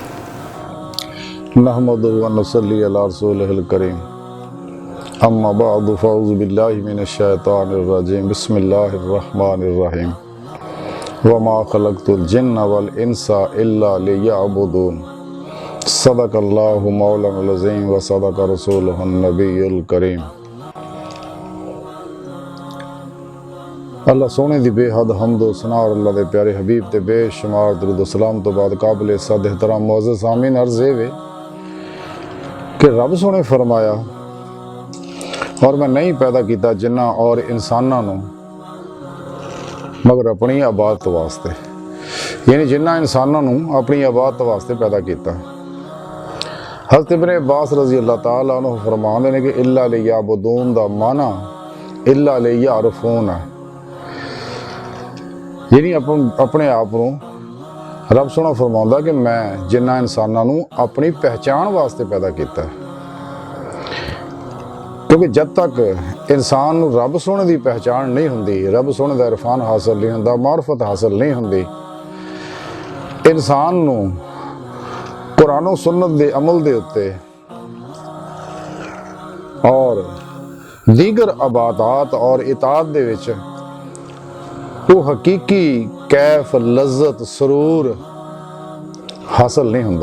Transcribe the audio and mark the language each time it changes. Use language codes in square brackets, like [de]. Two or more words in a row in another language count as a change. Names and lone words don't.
[ar] نحمده ونصلي على رسوله الكريم أما بعد فأعوذ بالله من الشيطان الرجيم بسم الله الرحمن الرحيم وما خلقت الجن والإنس إلا ليعبدون صدق الله مولانا العظيم وصدق رسوله النبي الكريم. [pa] اللہ سوہنے دی بے حد حمد و ثنا اور اللہ دے پیارے حبیب تے بے شمار درود و سلام تو بعد قابل صد احترام معزز سامعین عرض وے کہ رب سوہنے فرمایا اور میں نہیں پیدا کیا جناں اور انسانوں نوں مگر اپنی عبادت واسطے، یعنی جناں انسانوں نوں اپنی عبادت واسطے پیدا کیا. حضرت ابن عباس [ar] رضي الله تعالى عنه [pa] فرماتے ہیں کہ [ar] إلا ليعبدون [pa] دا معنی [ar] إلا ليعرفون [pa] ہے، یعنی اپنے آپ کو رب سوہنا فرماتا کہ میں جناں انسانوں نوں اپنی پہچان واسطے پیدا کیا. کیونکہ جب تک انسان نوں رب سوہنے کی پہچان نہیں ہندی، رب سوہنے کا عرفان حاصل نہیں ہندا، معرفت حاصل نہیں ہندی، انسان نوں قرآن اور سنت کے عمل کے اتے اور دیگر عبادت اور اطاعت دے وچ وہ حقیقی کیف لذت سرور حاصل نہیں ہندا.